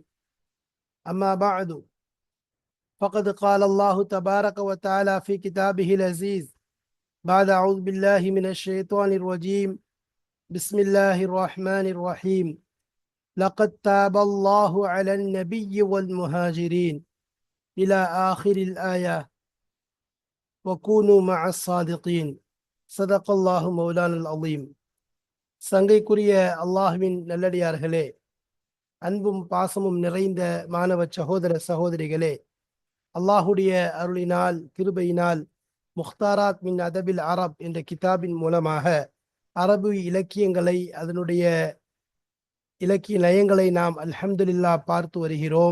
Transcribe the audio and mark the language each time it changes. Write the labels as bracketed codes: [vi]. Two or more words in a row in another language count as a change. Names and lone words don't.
[ar] أما بعد، فقد قال الله تبارك وتعالى في كتابه العزيز بعد أعوذ بالله من الشيطان الرجيم. بسم الله الرحمن الرحيم. لقد تاب الله على النبي والمهاجرين إلى آخر الآية وكونوا مع الصادقين. صدق الله مولانا العظيم. [ta] சங்கைக்குரிய அல்லாஹ்வின் நல்லடியார்களே, அன்பும் பாசமும் நிறைந்த மாணவ சகோதர சகோதரிகளே, அல்லாஹுடைய அருளினால் கிருபையினால் முக்தாராத் மின் அதபில் அரப் என்ற கிதாபின் மூலமாக அரபு இலக்கியங்களை, அதனுடைய இலக்கிய நயங்களை நாம் அல்ஹம்துலில்லா பார்த்து வருகிறோம்.